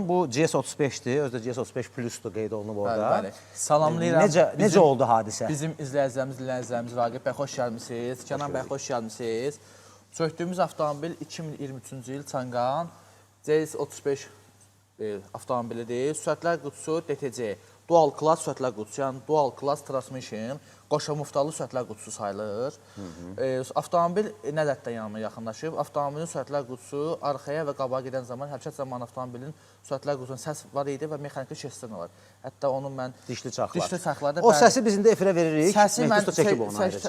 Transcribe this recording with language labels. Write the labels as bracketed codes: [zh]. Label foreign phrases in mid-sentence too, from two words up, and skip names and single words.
[az] Bu GS35-dir, özü də GS35 Plus-dur qeyd olunub orada. Bəli. Salamlayıram. Necə oldu hadisə? Bizim izləyicilərimiz Raqib bəy, xoş gəlmisiniz. Kənan bəy, xoş gəlmisiniz. Söktüyümüz avtomobil 2023-cü il Çanqan GS35 avtomobilidir. Sürətlər qutusu DTC. [en] Dual class [az] sürətlər qutusu, yəni [en] dual class transmission, [az] qoşa muftalı sürətlər qutusu sayılır. Avtomobil nə ədəddən yanıma yaxınlaşıb? Avtomobilin sürətlər qutusu arxaya və qabağa gedən zaman, hərəkət zamanı avtomobilin sürətlər qutusunun səs var idi və mexaniki şestrin var. Hətta onun mən... Dişli çaxlar. O səsi biz indi efirə veririk. Mehdi Usta çəkib onu ayrıca.